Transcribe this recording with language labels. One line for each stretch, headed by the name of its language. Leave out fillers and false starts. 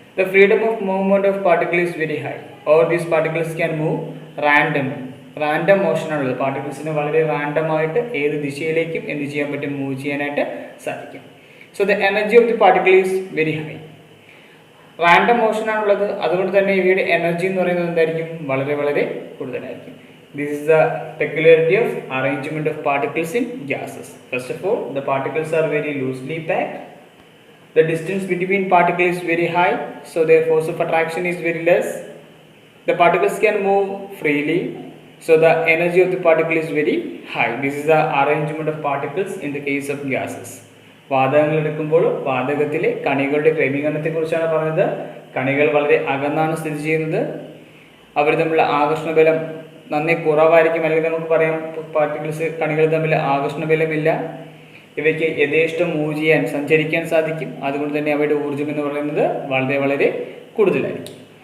English: The freedom of movement of particle is very high, or these particles can move randomly.
Malayalam: Random മോഷനാണുള്ളത്. പാർട്ടിക്കിൾസിന് വളരെ റാൻഡമായിട്ട് ഏത് ദിശയിലേക്കും എന്ത് ചെയ്യാൻ പറ്റും? മൂവ് ചെയ്യാനായിട്ട് സാധിക്കും.
English: So the energy of the particle is very high.
Malayalam: Random മോഷനാണുള്ളത്, അതുകൊണ്ട് തന്നെ ഇവയുടെ എനർജി എന്ന് പറയുന്നത് എന്തായിരിക്കും? വളരെ വളരെ കൂടുതലായിരിക്കും.
English: This is the peculiarity of arrangement of particles in gases. First of all, the particles are very loosely packed. The distance between particles is very high, so their force of attraction is very less. The particles can move freely, so the energy of the particle is very high. This is the arrangement of particles in the case of gases.
Malayalam: വാതകങ്ങൾ എടുക്കുമ്പോൾ വാതകത്തിലെ കണികളുടെ ക്രമീകരണത്തെക്കുറിച്ചാണ് പറഞ്ഞത്. കണികൾ വളരെ അകന്നാണ് സ്ഥിതി ചെയ്യുന്നത്. അവർ തമ്മിലുള്ള ആകർഷണ ബലം നന്നേ കുറവായിരിക്കും. അല്ലെങ്കിൽ നമുക്ക് പറയാം, കണികൾ തമ്മിൽ ആകർഷണ ബലമില്ല. ഇവയ്ക്ക് യഥേഷ്ടം മൂവ് ചെയ്യാൻ, സഞ്ചരിക്കാൻ സാധിക്കും. അതുകൊണ്ട് തന്നെ അവയുടെ ഊർജ്ജം എന്ന് പറയുന്നത് വളരെ വളരെ കൂടുതലായിരിക്കും.